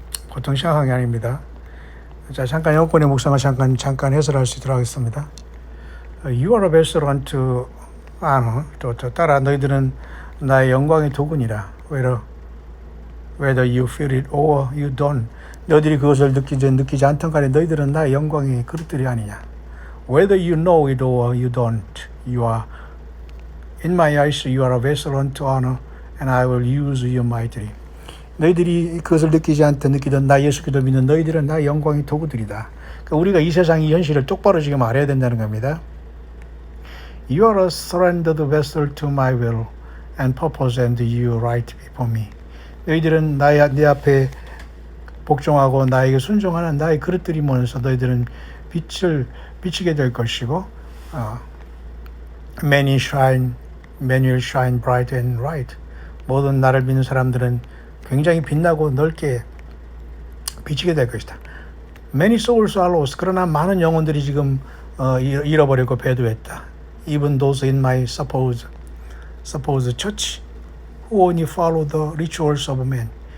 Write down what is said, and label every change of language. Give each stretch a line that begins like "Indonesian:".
Korean: 보통 심각한 게 아닙니다. 자, 잠깐 영권의 묵상을 잠깐 해설할 수 있도록 하겠습니다.
English: You are a vessel unto honor.
Korean: 또 따라 너희들은 나의 영광의 도구니라.
English: Whether you feel it or you don't.
Korean: 너희들이 그것을 느끼지 않던 간에 너희들은 나의 영광의 그릇들이 아니냐.
English: Whether you know it or you don't. You are in my eyes. You are a vessel unto honor, and I will use you mightily.
Korean: 너희들이 그것을 느끼든 나 예수 그리스도 믿는 너희들은 나의 영광의 도구들이다. 그러니까 우리가 이 세상의 현실을 똑바로 지금 알아야 된다는 겁니다.
English: You are a surrendered vessel to my will and purpose, and you right before me.
Korean: 너희들은 내 앞에 복종하고 나에게 순종하는 나의 그릇들이 모여서 너희들은 빛을 비치게 될 것이고,
English: many will shine bright and right.
Korean: 모든 나를 믿는 사람들은 굉장히 빛나고 넓게 비치게 될 것이다.
English: Many souls are lost.
Korean: 그러나 많은 영혼들이 지금 잃어버리고 배도했다.
English: Even those in my supposed church who only follow the rituals of men.